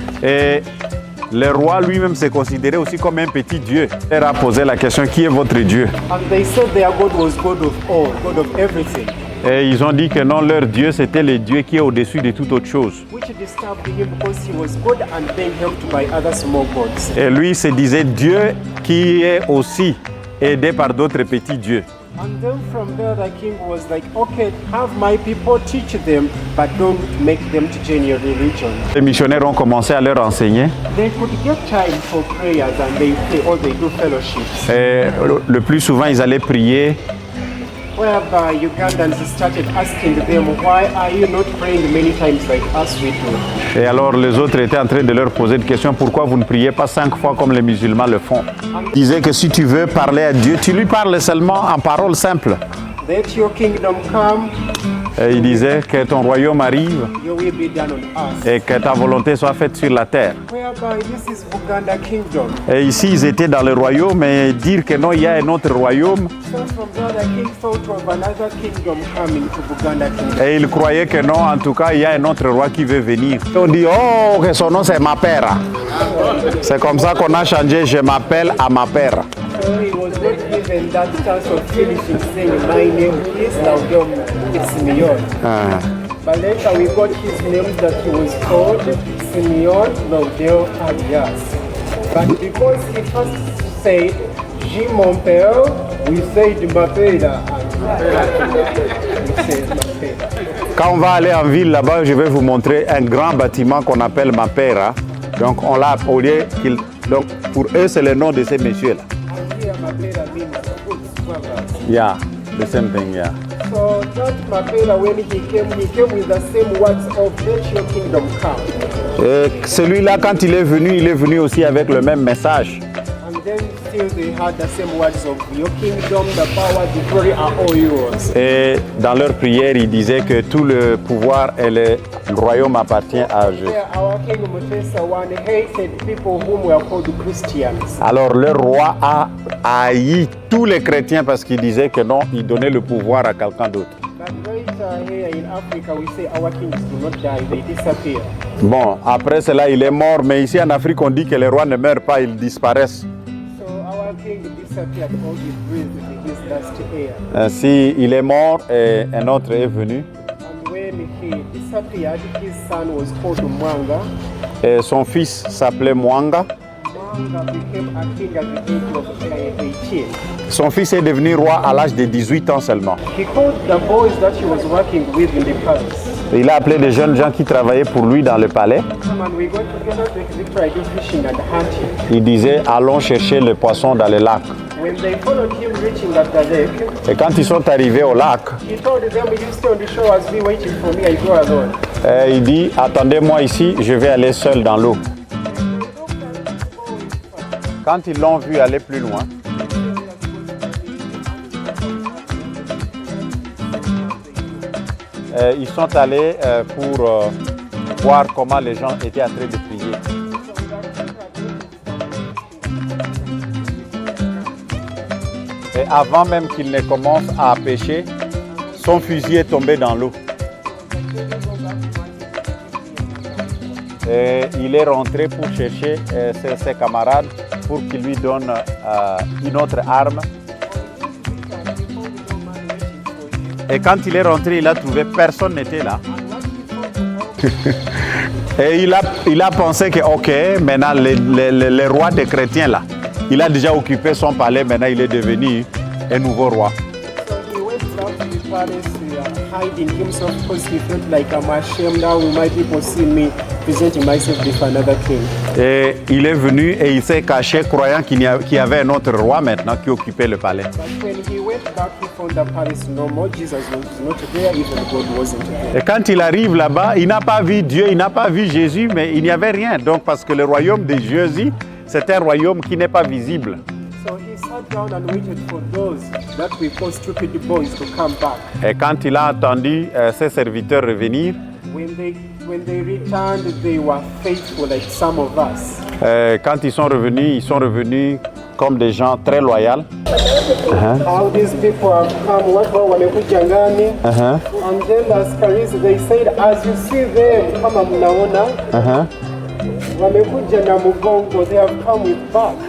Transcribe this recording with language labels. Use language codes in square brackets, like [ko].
[fr] Et le roi lui-même s'est considéré aussi comme un petit dieu. Il a posé la question, qui est votre Dieu? [en] And they said their God was God of all, God of everything. [fr] Et ils ont dit que non, leur Dieu, c'était le Dieu qui est au-dessus de toute autre chose. [en] Which disturbed him because he was God and being helped by other small gods. [fr] Et lui se disait Dieu qui est aussi aidé par d'autres petits dieux. [en] And then from there the king was like, okay, have my people teach them, but don't make them to join your religion. [fr] Les missionnaires ont commencé à leur enseigner. [en] They could get time for prayers and they pray or they do fellowships. [fr] Et le plus souvent, ils allaient prier. [en] Whereby Ugandans started asking them, why are you not praying many times like us we do? [fr] Et alors les autres étaient en train de leur poser des questions. Pourquoi vous ne priez pas 5 fois comme les musulmans le font? Ils disaient que si tu veux parler à Dieu, tu lui parles seulement en paroles simples. [en] Let your kingdom come. [fr] Et il disait que ton royaume arrive [en] Your will be done on earth. [fr] et que ta volonté soit faite sur la terre. [en] Whereby this is Buganda kingdom. [fr] Et ici, ils étaient dans le royaume et dire que non, il y a un autre royaume. [en] So from there the king thought of another kingdom coming to Buganda kingdom. [fr] Et ils croyaient que non, en tout cas, il y a un autre roi qui veut venir. On dit, oh, que son nom c'est Mapera. C'est comme ça qu'on a changé, je m'appelle Amapera. [en] So he was not given that chance of finishing saying, my name is Laudom Simeon. But later we got his name that he was called Simeon Laudel Arias. But because he first said, J. [fr] mon père, [en] we said Mapera. And we said Mapera. [fr] Quand on va aller en ville là-bas, je vais vous montrer un grand bâtiment qu'on appelle Mapera. Donc on l'a appelé, donc pour eux c'est le nom de ces messieurs-là. [en] Mapera means good brothers. Yeah, the same thing, yeah. So that Mapera, when he came with the same words of let your kingdom come. [fr] Et celui-là, quand il est venu aussi avec le même message. [en] And then still they had the same words of your kingdom, the power, the glory are all yours. [fr] Et dans leur prière, ils disaient que tout le pouvoir et le royaume appartient à Dieu. [en] Yeah, our king Mutesa one hated people whom were called Christians. [fr] Alors le roi a haï tous les chrétiens parce qu'il disait que non, il donnait le pouvoir à quelqu'un d'autre. [en] But right here in Africa, we say our kings do not die, they disappear. [fr] Bon, après cela, il est mort, mais ici en Afrique, on dit que les rois ne meurent pas, ils disparaissent. [en] So our king disappeared, all he breathed in his last air. [fr] Ainsi, il est mort et un autre est venu. [en] And when he disappeared, his son was called Mwanga. [fr] Et son fils s'appelait Mwanga. [en] Mwanga became a king at the age of 18. [fr] Son fils est devenu roi à l'âge de 18 ans seulement. [en] He called the boys that he was working with in the palace. [fr] Il a appelé des jeunes gens qui travaillaient pour lui dans le palais. [en] Come and we go together to Victoria do fishing and hunting. [fr] Il disait, allons chercher le poisson dans le lac. [en] When they followed him reaching at the lake, [fr] Et quand ils sont arrivés au lac, [en] he told them, you stay on the shore as be waiting for me, I go alone. [fr] il dit, attendez-moi ici, je vais aller seul dans l'eau. Quand ils l'ont vu aller plus loin, ils sont allés pour voir comment les gens étaient en train de prier. Et avant même qu'il ne commence à pêcher, son fusil est tombé dans l'eau. Et il est rentré pour chercher ses camarades pour qu'ils lui donnent une autre arme. Et quand il est rentré, il a trouvé personne n'était là. Et il a pensé que, ok, maintenant le roi des chrétiens là, il a déjà occupé son palais, maintenant il est devenu un nouveau roi. [en] So he went back to the palace, hiding himself because he felt like I'm ashamed now. My people see me presenting myself before another king. [fr] Et il est venu et il s'est caché, croyant qu'il y avait un autre roi maintenant qui occupait le palais. [en] But when he went back, he found the palace no more. Jesus was not there, even God wasn't there. [fr] Et quand il arrive là-bas, il n'a pas vu Dieu, il n'a pas vu Jésus, mais il n'y avait rien. Donc parce que le royaume de Jésus, c'est un royaume qui n'est pas visible. [en] So he sat down and waited for those that we call stupid boys to come back. [fr] Et quand il a entendu ses serviteurs revenir, [en] When they returned, they were faithful like some of us. [fr] Quand ils sont revenus comme des gens très loyaux. [en] All these people have come, [sw] wamekuja ngani, [en] and then the askaris, they said, as you see them, [sw] kama mnaona, wamekuja na mugongo, [en] they have come with back.